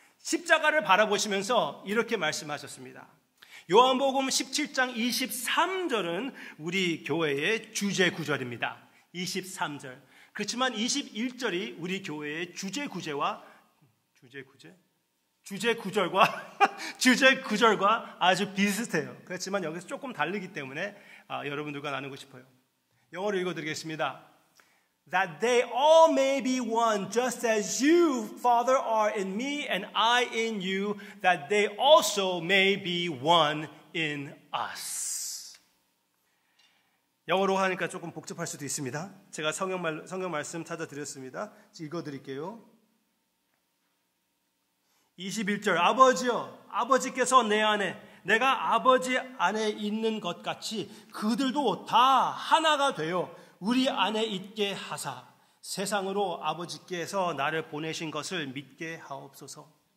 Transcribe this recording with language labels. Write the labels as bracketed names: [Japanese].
[Korean] 십자가를 바라보시면서 이렇게 말씀하셨습니다. 요한복음 17장 23절은 우리 교회의 주제 구절입니다. 23절. 그렇지만 21절이 우리 교회의 주제 구절과 아주 비슷해요. 그렇지만 여기서 조금 다르기 때문에 여러분들과 나누고 싶어요. 영어로 읽어드리겠습니다. [English] That they all may be one, just as you, Father, are in me and I in you, that they also may be one in us. [Korean] 영어로 하니까 조금 복잡할 수도 있습니다. 제가 성경 말씀 찾아드렸습니다. 읽어드릴게요. 21절. 아버지여, 아버지께서 내 안에, 내가 아버지 안에 있는 것 같이 그들도 다 하나가 되어 우리 안에 있게 하사 세상으로 아버지께서 나를 보내신 것을 믿게 하옵소서.